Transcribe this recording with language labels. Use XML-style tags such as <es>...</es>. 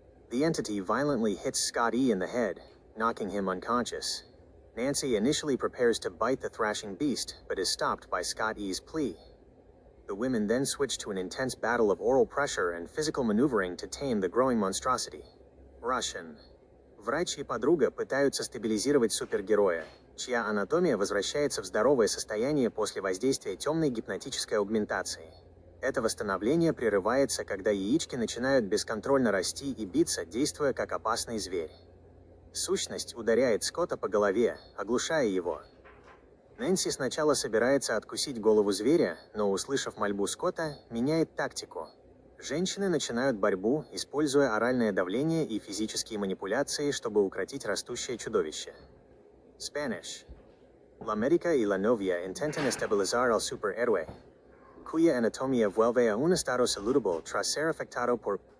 <en>The entity violently hits Scott E. in the head, knocking him unconscious. Nancy initially prepares to bite the thrashing beast, but is stopped by Scott E.'s plea. The women then switch to an intense battle of oral pressure and physical maneuvering to tame the growing monstrosity. Russian.</en> <ru>Врач и подруга пытаются стабилизировать супергероя, чья анатомия возвращается в здоровое состояние после воздействия темной гипнотической аугментации. Это восстановление прерывается, когда яички начинают бесконтрольно расти и биться, действуя как опасный зверь. Сущность ударяет Скотта по голове, оглушая его. Нэнси сначала собирается откусить голову зверя, но, услышав мольбу Скотта, меняет тактику. Женщины начинают борьбу, используя оральное давление и физические манипуляции, чтобы укротить растущее чудовище.</ru> <en>Spanish.</en> <es>La médica y la novia intentan estabilizar al superhéroe, cuya anatomía vuelve a un estado saludable tras ser afectado por</es>